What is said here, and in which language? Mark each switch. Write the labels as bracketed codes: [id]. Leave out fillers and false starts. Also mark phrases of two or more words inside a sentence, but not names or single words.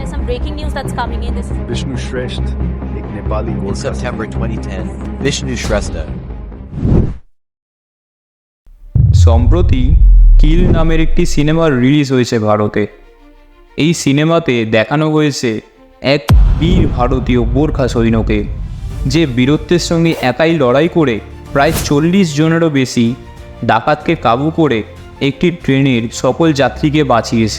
[en] breaking news that's coming in. This is [hi] विष्णु श्रेष्ठ एक नेपाली [en] In गोरखा September 2010, Vishnu Shrestha, [bn] সম্প্রতি কিল নামের একটি সিনেমা রিলিজ হয়েছে ভারতে। এই সিনেমাতে দেখানো হয়েছে এক বীর ভারতীয় গোর্খা সৈন্যকে, যে বীরত্বের সঙ্গে একাই লড়াই করে প্রায় 40 জনেরও বেশি ডাকাতকে কাবু করে একটি ট্রেনের সকল যাত্রীকে বাঁচিয়েছে।